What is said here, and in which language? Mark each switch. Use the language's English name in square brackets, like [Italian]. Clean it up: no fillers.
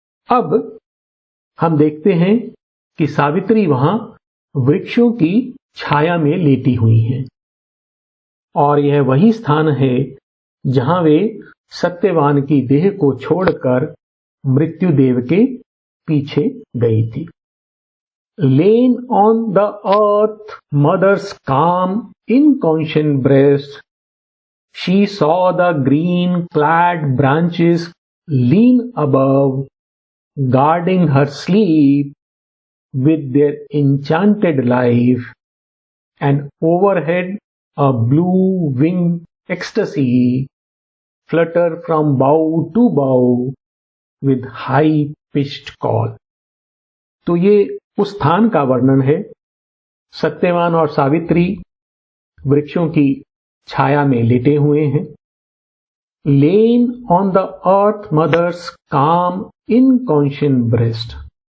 [Hindi] अब हम देखते हैं कि सावित्री वहां वृक्षों की छाया में लेटी हुई हैं और यह वही स्थान है जहां वे सत्यवान की देह को छोड़कर मृत्युदेव के पीछे गई थी। [English] Lain on the earth, mother's calm, inconscient breast, she saw the green-clad branches lean above, guarding her sleep with their enchanted life, and overhead a blue-winged ecstasy flutter from bough to bough with high-pitched call. [Hindi] तो ये उस स्थान का वर्णन है। सत्यवान और सावित्री वृक्षों की छाया में लेटे हुए हैं। [English] Lain on the earth mother's calm inconscient breast.